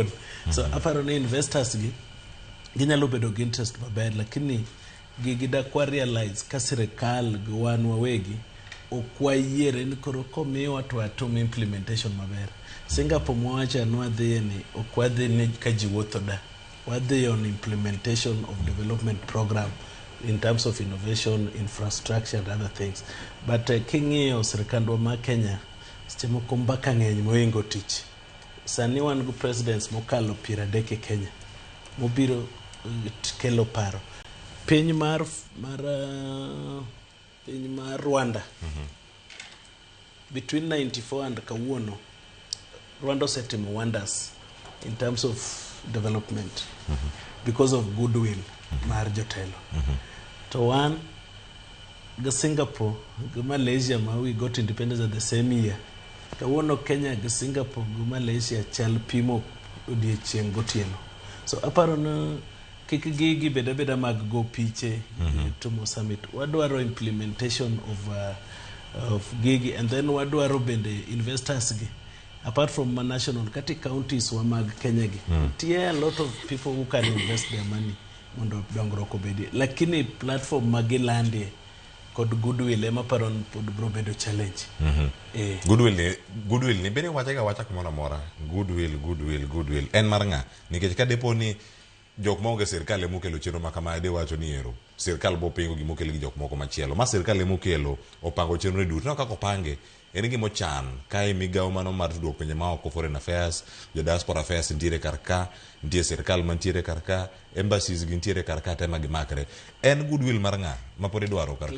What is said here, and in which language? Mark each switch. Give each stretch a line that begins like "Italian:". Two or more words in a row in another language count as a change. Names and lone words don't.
Luo (Kenya and Tanzania): So aparo ni investors gi ginyalo bedo gi interest maber lakini gida kwa realize ka sirkal gi wan wawegi okwayiere ni koro komiwa to atum implementation maber.
English: Singapore
Luo (Kenya and Tanzania): mwacha nwadhi ni okwadhi ni kajiwuotho da wadhi
English: on implementation of development program in terms of innovation, infrastructure and other things.
Luo (Kenya and Tanzania): But king'iyo sirkandwa ma Kenya seche moko mbaka ng'eny moingo tich. Sani wan go presidents mokalo 30 e Kenya mobiro kelo paro. Piny mar
English: Rwanda between 94 and
Luo (Kenya and Tanzania): kawuono Rwanda osetimo
English: wonders in terms of development because of goodwill
Luo (Kenya and Tanzania): mar jotelo.
English: To one the Singapore, the Malaysia ma we got independence at the same year.
Luo (Kenya and Tanzania): Kawuono Kenya gi Singapore gi Malaysia chal pimo odiechieng' gotieno. So aparo na kik gigi beda mag go piche to summit. Wadwaro
English: implementation of
Luo (Kenya and Tanzania): gigi
English: and then
Luo (Kenya and Tanzania): wadwaro bende investors gi
English: apart from national
Luo (Kenya and Tanzania): kati counties wa mag Kenya gi.
English: Tie a lot of people who can invest their money
Luo (Kenya and Tanzania): mondo dongruok obedi. Lakini platform magilandie kod goodwill ema paron pod bro bedo challenge. Goodwill ni bere wacha kumora mora goodwill en maranga nikech ka depo ni jok monge sirkal emukelo chenro makama de wacho ni ero sirkal bo pingo gi mukelo gi jok moko machielo ma sirkal emukelo opango chenro duto no kaka opange en gimo chan kai migawo mano mar tudruok pinje ma oko
English: foreign affairs
Luo (Kenya and Tanzania): jo
English: diaspora affairs
Luo (Kenya and Tanzania): ntiere karka ntie sirkal mantiere karka embassies gi ntiere karka tema gi makre en goodwill mar nga ma pod idwaro karka